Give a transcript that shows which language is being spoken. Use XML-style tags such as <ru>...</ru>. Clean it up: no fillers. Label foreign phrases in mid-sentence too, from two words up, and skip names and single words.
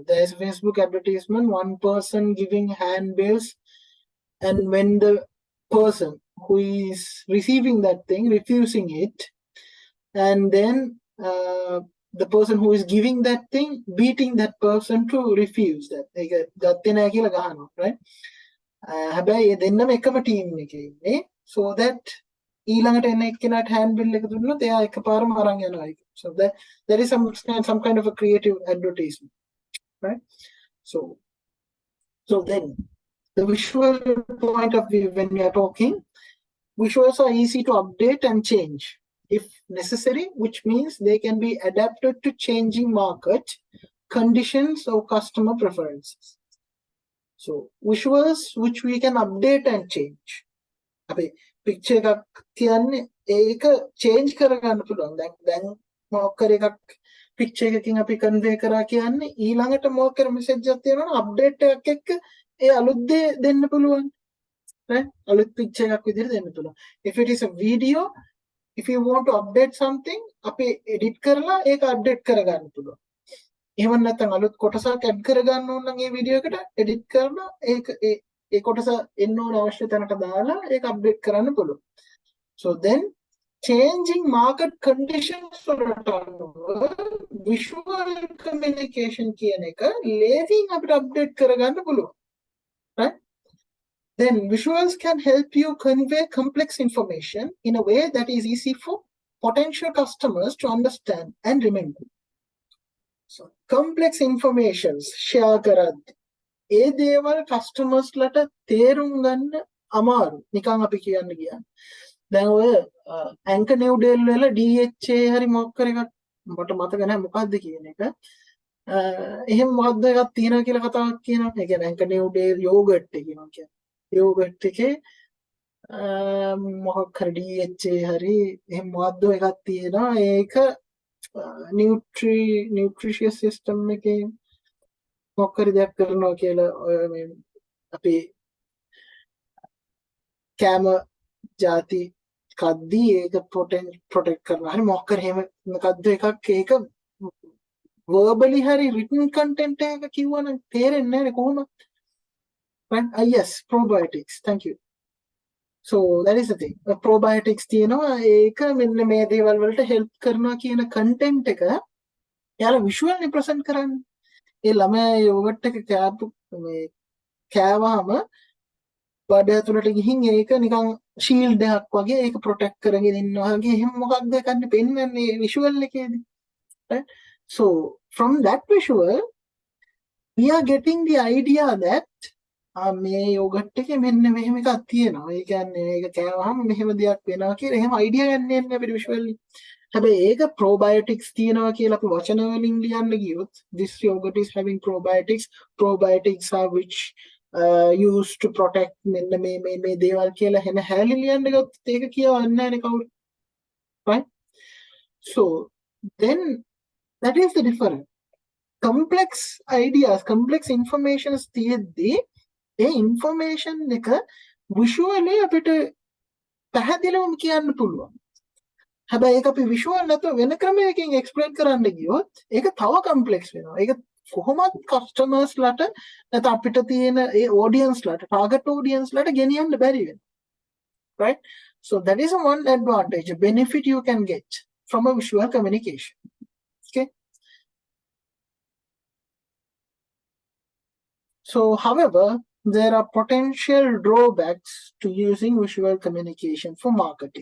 <en>There's a Facebook advertisement, one person giving handbills, and when the person who is receiving that thing refusing it, and then the person who is giving that thing beating that person to refuse that. Right?</en> <si>හැබැයි ඒ දෙන්නම එකම ටීම් එකේ ඉන්නේ,</si> <en>so that</en> <si>ඊළඟට එන එක්කෙනාට</si> <en>hand bill</en> <si>එක දුන්නොත් එයා එකපාරම අරන් යනවා ඒක.</si> <en>So that is some kind of a creative advertisement, right? So then the visual point of view, when we are talking, visuals are easy to update and change if necessary, which means they can be adapted to changing market conditions or customer preferences. So visuals which we can update and change.</en> <si>අපි picture එකක් කියන්නේ ඒක change කරගන්න පුළුවන්. දැන් මොකක් කර එකක් picture එකකින් අපි convey කරා කියන්නේ ඊළඟට මොකක් කර message එකක් තියෙනවා නම් update එකක් එක්ක ඒ අලුත් දේ දෙන්න පුළුවන්. right? අලුත් picture එකක් විදිහට දෙන්න පුළුවන්.</si> <en>If it is a video, if you want to update something,</en> <si>අපි edit කරලා ඒක update කරගන්න පුළුවන්. එහෙම නැත්නම් අලුත් කොටසක් add කරගන්න ඕන නම් ඒ වීඩියෝ එකට edit කරලා ඒක ඒ කොටස එන්න ඕන අවශ්‍ය තැනට දාලා ඒක update කරන්න පුළුවන්.</si> <en>So then changing market conditions</en> <si>වලට</si> <en>visual communication</en> <si>කියන එක ලේසියෙන් අපිට update කරගන්න පුළුවන්.</si> <en>right? Then visuals can help you convey complex information in a way that is easy for potential customers to understand and remember. So complex informations share</en> <si>කරද්දී ඒ දේවල් customers ලට තේරුම් ගන්න අමාරු. නිකන් අපි කියන්න ගියා. දැන් ඔය anchor new deal වල DHA හරි මොකක් කර එකක් මට මතක නැහැ මොකක්ද කියන එක. එහෙම මොකක්ද එකක් තියෙනවා කියලා කතාවක් කියනවා. ඒ කියන්නේ anchor new deal yogurt එක කියනවා කියන්නේ. yogurt එකේ මොකක් හරි DHA හරි එහෙම මොකක්ද එකක් තියෙනවා. ඒක</si> <en>nutritious system</en> <si>එකේ මොකක් හරි දෙයක් කරනවා කියලා මේ අපි කැම ಜಾති කද්දී ඒක protect කරනවා. හරි මොකක් හරි එහෙම මොකක්ද එකක් ඒක verbally හරි</si> <en>written content</en> <si>එක කිව්වනම් තේරෙන්නේ නැහැ කොහොමද?</si> <en>right? Yes, probiotics. Thank you.</en> <si>So that is the thing. Probiotics තියෙනවා ඒක මෙන්න මේ දේවල් වලට help කරනවා කියන content එක යාලා</si> <en>visually present</en> <si>කරන්නේ. ඒ ළමයා යෝගට් එක කෑවහම බඩ ඇතුළට ගිහින් ඒක නිකන් shield එකක් වගේ ඒක protect කරගෙන ඉන්නවා වගේ එහෙම මොකක්ද කන්නේ පෙන්වන්නේ visual එකේදී.</si> <en>right? So from that visual we are getting the idea that</en> <si>මේ යෝගට් එකේ මෙන්න මෙහෙම එකක් තියෙනවා. ඒ කියන්නේ මේක කෑවහම මෙහෙම දෙයක් වෙනවා කියලා එහෙම idea ගන්න යන්නේ අපිට visually. හැබැයි ඒක probiotics තියෙනවා කියලා අපි වචන වලින් ලියන්න ගියොත්</si> <en>this yogurt is having probiotics are which used to protect</en> <si>මෙන්න මේ දේවල් කියලා හැම හැලි ලියන්න ගියොත් ඒක කියවන්නේ නැහැ කවුරු.</si> <en>right? So then that is the difference. Complex ideas, complex informations</en> <si>තියෙද්දී ඒ information එක visually අපිට පැහැදිලිවම කියන්න පුළුවන්. හැබැයි ඒක අපි visual නැතුව වෙන ක්‍රමයකින් explain කරන්න ගියොත් ඒක තව complex වෙනවා. ඒක කොහොමද customers ලට නැත්නම් අපිට තියෙන ඒ audience ලට</si> <en>target audience</en> <si>ලට ගෙනියන්න බැරි වෙනවා.</si> <en>right? So that is one advantage, a benefit you can get from a visual communication. Okay? So however, there are potential drawbacks to using visual communication for marketing.</en>